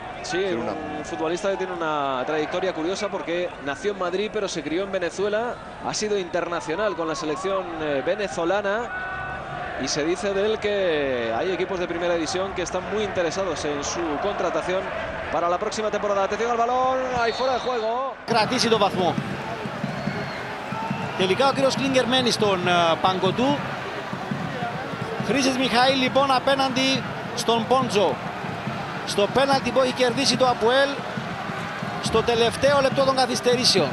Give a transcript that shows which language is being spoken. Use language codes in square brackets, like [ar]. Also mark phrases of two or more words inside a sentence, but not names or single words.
[es] Sí, un futbolista que tiene una trayectoria curiosa porque nació en Madrid pero se crió en Venezuela, ha sido internacional con la selección venezolana y se dice de él que hay equipos de primera división que están muy interesados en su contratación para la próxima temporada. Atención al balón, ahí fuera de juego. [el] Κρατήσει το βαθμό. Τελικά ο κύριος Κλίνγκερ μένει στον πάγκο του. Χρήσης Μιχαήλ λοιπόν απέναντι στον Πόντζο. Στο πέναλτι που έχει κερδίσει το Αποέλ στο τελευταίο λεπτό των καθυστερήσεων.